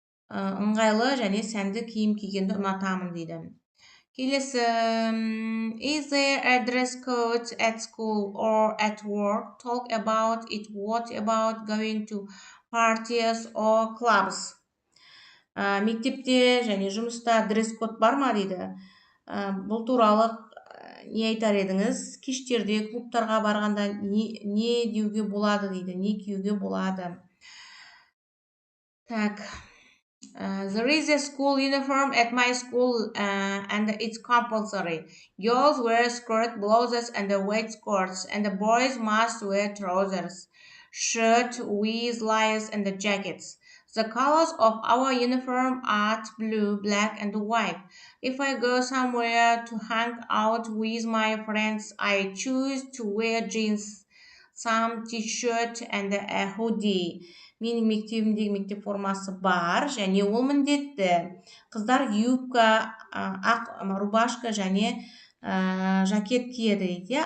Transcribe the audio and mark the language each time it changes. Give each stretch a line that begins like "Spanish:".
Kazakh: Ыңғайлы және сәнді киім кигенді ұнатамын дейді.
English: Келесі, is there a dress code at school or at work? Talk about it. What about going to parties or clubs?
Kazakh: Мектепте және жұмыста дресс-код бар ма дейді. Бұл туралы не айтар едіңіз? Кештерде клубтарға барғанда не деуге болады дейді, не киюге болады. Так.
English: There is a school uniform at my school and it's compulsory. Girls wear skirt, blouses and white skirts, and the boys must wear trousers, shirt with layers and the jackets. The colors of our uniform are blue, black and white. If I go somewhere to hang out with my friends, I choose to wear jeans, some t-shirt and a hoodie.
Kazakh: Менің мектебімдегі мектеп формасы бар, және ол міндетті. Қыздар юбка, рубашка және жакет киеді дейді.